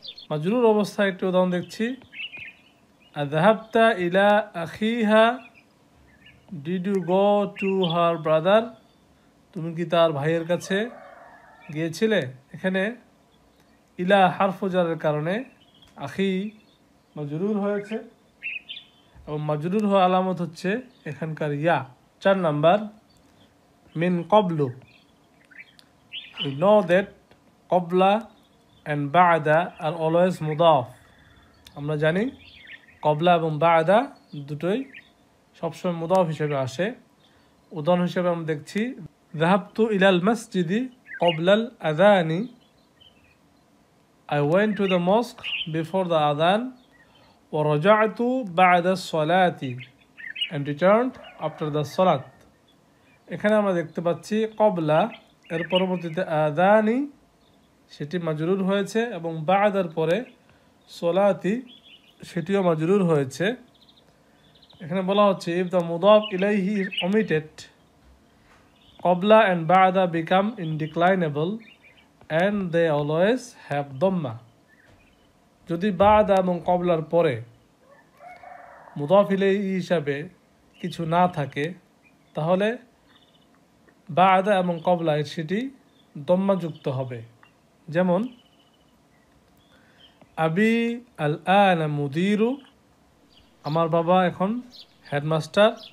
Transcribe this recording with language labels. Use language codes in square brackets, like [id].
[bn] মাজরুর অবস্থায় একটি উদাহরণ দেখছি, [ar] আযহাবতা ইলা আখিহা, [en] did you go to her brother, [bn] তুমি কি তার ভাইয়ের কাছে গিয়েছিলে। এখানে ইলা হারফু জারের কারণে আখি মাজরুর হয়েছে এবং মাজরুর হওয়া আলামত হচ্ছে এখানকার ইয়া। 4 number mean কবলু। [en] We know that কবলা and বা'দা are always মুদাফ। [bn] আমরা জানি কবলা এবং বা'দা দুটোই সবসময় মুদাফ হিসেবে আসে। উদাহরণ হিসেবে আমরা দেখছি [ar] যাহাবতু ইলাল মসজিদি কবলাল আযানি। [en] I went to the mosque before the adhan. [ar] ورجعت بعد الصلاة [en] and returned after the salat. [bn] এখানে আমরা দেখতে পাচ্ছি কবলা এর পরবর্তীতে আযানি সেটি মাজরুর হয়েছে এবং বা'দার পরে সলাতি সেটিও মাজরুর হয়েছে। এখানে বলা হচ্ছে [en] if the mudaf ilayhi is omitted qabla and ba'da become indeclinable and they always have dhamma। [bn] যদি বা'দা এবং কবলার পরে মুদাফ ইলাইহি হিসাবে কিছু না থাকে তাহলে বা'দা এবং কবলায় সেটি দম্মাযুক্ত হবে। যেমন [ar] আবি আল আনা মুদিরু, [bn] আমার বাবা এখন হেডমাস্টার।